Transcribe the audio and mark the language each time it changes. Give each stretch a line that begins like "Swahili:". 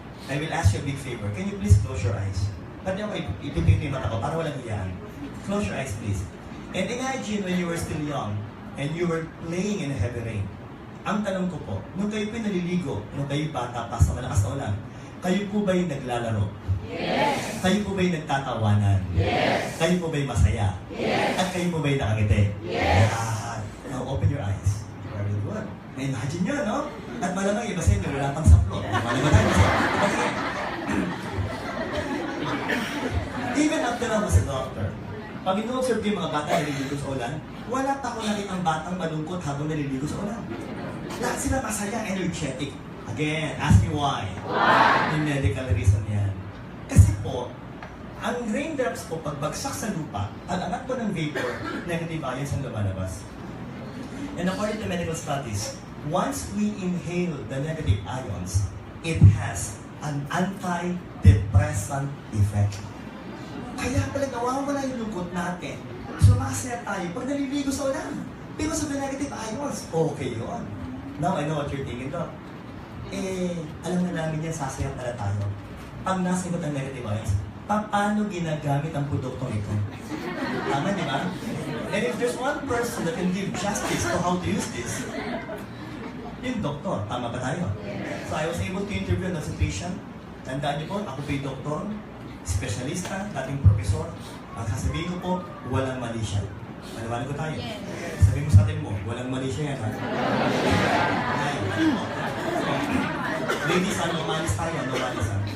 English: I will ask you a big favor. Can you please close your eyes?
Filipino: Pati ako ipipito yung mata ko para walang hiyaan.
English: Close your eyes, please. And imagine when you were still young and you were playing in a heavy rain.
Filipino: Ang tanong ko po, nung kayo po naliligo, nung kayo bata pa sa malakas na ulan, kayo po ba'y naglalaro?
English: Yes!
Filipino: Kayo po ba'y nagtatawanan?
English: Yes!
Filipino: Kayo po ba'y masaya?
English: Yes!
Filipino: At kayo po ba'y nakangiti?
English: Yes! Now open your eyes.
Filipino: Very good. Na-imagine nyo, no? At malamang iba sa inyo, wala pang saplo. Malamang tayo kasi, even after I was a doctor, pag ino-observe yung mga bata na naliligo sa ulan, wala pa ako nakitang batang malungkot habang naliligo sa ulan. Lahat sila masaya, energetic.
English: Again, ask me why. Why?
Filipino: Yung medical reason yan. Kasi po, ang raindrops po, pagbagsak sa lupa, ang angat po ng vapor, negative ions ang lumalabas.
English: And according to medical studies, once we inhale the negative ions, it has an antidepressant effect.
Filipino: Kaya pala nawawala yung lungkot natin. Sumasaya tayo pag naliligo sa ulan.
English: Because of the negative ions. Okay yun. Now I know what you're thinking, Doc.
Filipino: Alam na namin yan, sasaya pala tayo. Pag nasa ikot ang negative ions, paano ginagamit ang produktong ito? Tama, di ba?
English: And if there's one person that can give justice to how to use this,
Filipino: yung doktor. Tama ba tayo?
English: So I was able to interview an obstetrician.
Filipino: Tandaan niyo po, ako po yung doktor, espesyalista, dating profesor. Ang sasabihin ko po, walang mali siya. Maliwanag ko tayo. Sabihin mo sa atin mo, walang mali siya yan. Ha? Ay, ladies, normalis tayo, normalis.